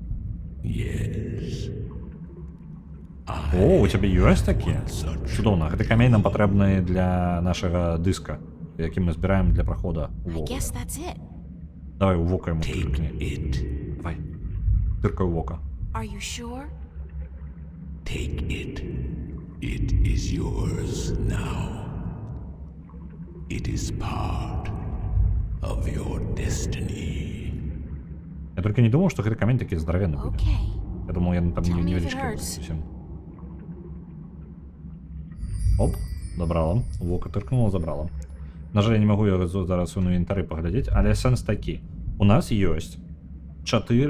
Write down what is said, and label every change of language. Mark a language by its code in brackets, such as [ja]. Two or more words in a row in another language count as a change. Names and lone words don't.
[be] О, у цябе ёсць такі? Цудоўна, гэты камень нам патрэбны для нашага дыска, які мы збіраем для прахода ў вока. Давай у вока яму тыркні. Давай, тыркай у вока. [en] Take it. It is yours now. It is part of your destiny. [be] Я толькі не думаў, што гэты камень такі здаравенны будзе. Я думаў, яны там невялічкія зусім. Оп, забрала. У вока тыркнула, забрала. На жаль, я не магу яго зараз у інвентары паглядзець, але сэнс такі. У нас ёсць 4...